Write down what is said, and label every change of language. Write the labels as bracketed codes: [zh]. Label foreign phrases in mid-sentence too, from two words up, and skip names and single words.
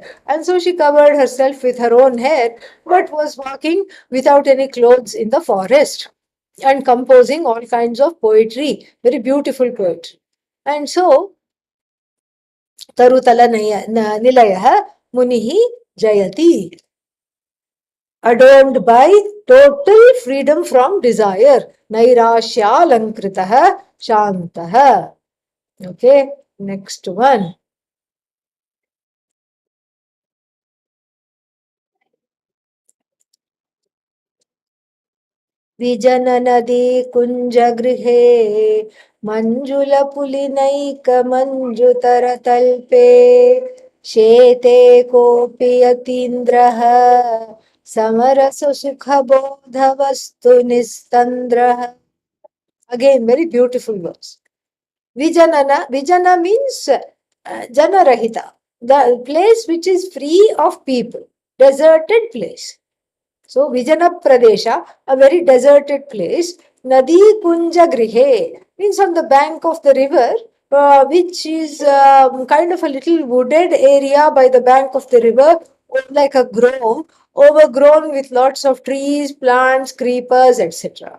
[en] And so she covered herself with her own hair, but was walking without any clothes in the forest and composing all kinds of poetry, very beautiful poetry. And so, [sa] तरुतल निलयः मुनिः जयति, [en] adorned by total freedom from desire. [sa] नैराश्य लङ्कृतः शान्तः. [en] Okay, next one. [sa] विजननदी कुञ्जगृहे मञ्जुलपुलिनैकमञ्जुतरतल्पे शेते कोऽपि यतीन्द्रः समरससुखबोधवस्तु निस्तन्द्रः. [en] Again, very beautiful verse. Vijana means Janarahita, the place which is free of people, deserted place. So [sa] विजन प्रदेश, [en] a very deserted place, [sa] नदी कुञ्ज गृहे [en] means on the bank of the river, which is kind of a little wooded area by the bank of the river, like a grove, overgrown with lots of trees, plants, creepers, etc.